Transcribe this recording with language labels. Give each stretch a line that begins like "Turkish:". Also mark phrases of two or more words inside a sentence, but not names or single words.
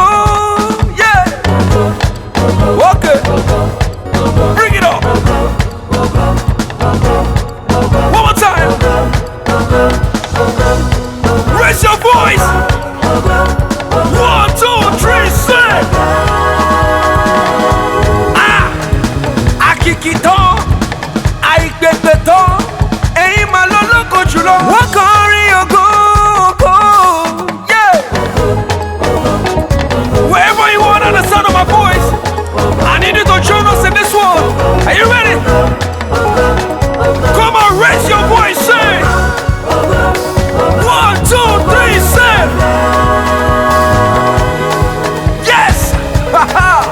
English: Yeah! Okay. Bring it up. One more time. Raise your voice. 1, 2, 3, say.
Yoruba: Ah, akikito, aigbebeto, eyin ma lo loko julo. Wọ́n kọrin ògo, ògo,
English: yeah. Wherever you are on the sound of my voice, I need you to join us in this one. Are you ready? Come on, raise your voice, say. 1, 2, 3, say. Yes! Haha!